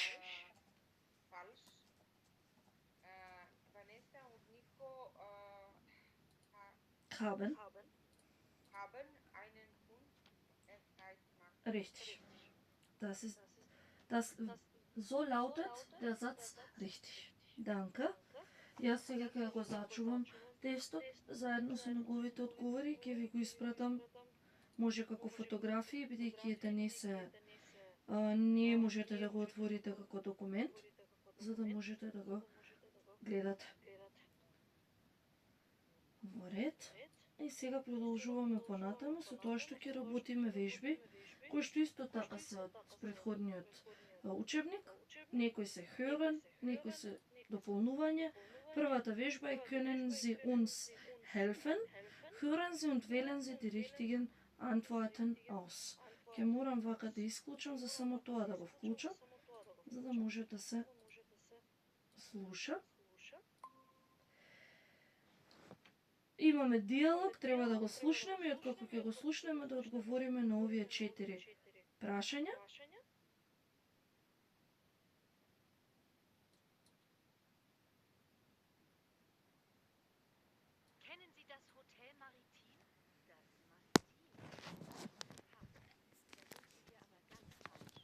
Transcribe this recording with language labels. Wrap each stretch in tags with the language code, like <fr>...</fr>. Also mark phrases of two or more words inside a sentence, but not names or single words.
<de>Falsch. Vanessa und Nico Haben. Richtig. Das so lautet der Satz richtig. Danke.</de> <mk>Јас сега ќе го зачувам текстот заедно со неговите одговори и ќе ви го испратам, може како фотографии, бидејќи ете не можете да го отворите како документ, за да можете да го гледате. Во ред. И сега продолжуваме понатаму со тоа што ќе работиме вежби, кои што исто така се од претходниот учебник. Некои се hören, некои се дополнување. Првата вежба е</mk> <de>können Sie uns helfen? Hören Sie und wählen Sie die richtigen Antworten aus.</de> <mk>Ќе морам вака да исклучам за само тоа да го вклучам, за да може да се слуша. Имаме диалог, треба да го слушнеме и откако ќе го слушнеме да одговориме на овие 4 прашања.</mk> <de>Kennen Sie das Hotel Maritim? Das Maritim? Ha, da sind Sie hier aber ganz falsch.</de>